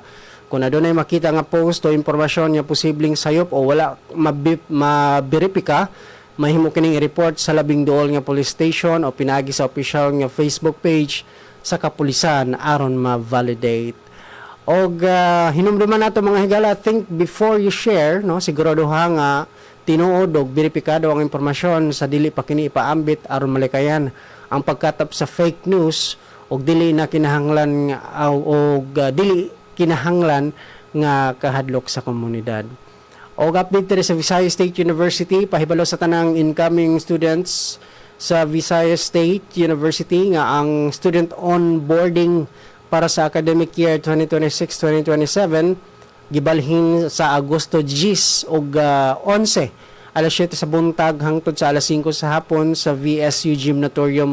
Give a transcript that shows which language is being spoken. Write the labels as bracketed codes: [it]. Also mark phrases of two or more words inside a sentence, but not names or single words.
[ceb] Kung adunay makita nga post o impormasyon nga posibleng sayop o wala maberipika, mahimo kining i-report sa labing duol nga [en] police station [ceb] o pinagi sa official nga [en] Facebook page [ceb] sa kapulisan aron ma-validate. Og hinumduman nato mga higala, [en] think before you share, no? [ceb] Siguraduha nga tinuod og beripikado ang impormasyon sa dili pa kini ipaambit aron malikayan ang pagkatap sa [en] fake news [ceb] og dili na kinahanglan dili kinahanglan nga kahadlok sa komunidad. Og update diri sa Visayas State University, pahibalo sa tanang incoming students sa Visayas State University nga ang [en] student onboarding [ceb] para sa [en] academic year [ceb] 2026-2027 gibalhin sa Agosto 10 og 11 alas 7 sa buntag hangtod sa alas 5 sa hapon sa VSU Gymnatorium.